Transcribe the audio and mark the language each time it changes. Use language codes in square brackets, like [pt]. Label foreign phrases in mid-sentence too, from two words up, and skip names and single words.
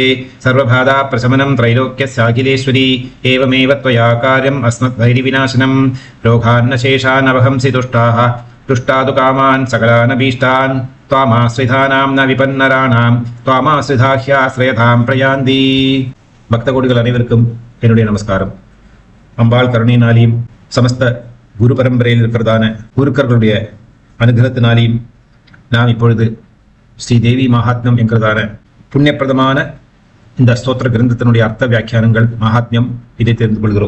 [sa] सर्वबाधाप्रशमनं त्रैलोक्यस्याखिलेश्वरी एवमेव त्वया कार्यम् अस्मद्वैरिविनाशनं. रोगान्नशेषानवहंसि तुष्टाः तुष्टादु कामान् सकलानभीष्टान् त्वामाश्रितानां न विपन्नराणां त्वामाश्रिताह्याश्रयतां प्रयान्ति. [ta] பக்த கோடிகள் அனைவருக்கும் என்னுடைய நமஸ்காரம். அம்பாள் கருணையினாலையும் சமஸ்த குரு பரம்பரையில் இருக்கிறதான குருக்கர்களுடைய அனுகிரகத்தினாலையும் நாம் இப்பொழுது ஸ்ரீ தேவி மகாத்மியம் என்கிறதான புண்ணியப்பிரதமான இந்த ஸ்தோத்திர கிரந்தத்தினுடைய அர்த்த வியாக்கியானங்கள் மகாத்மியம் இதை தெரிந்து கொள்கிறோம்.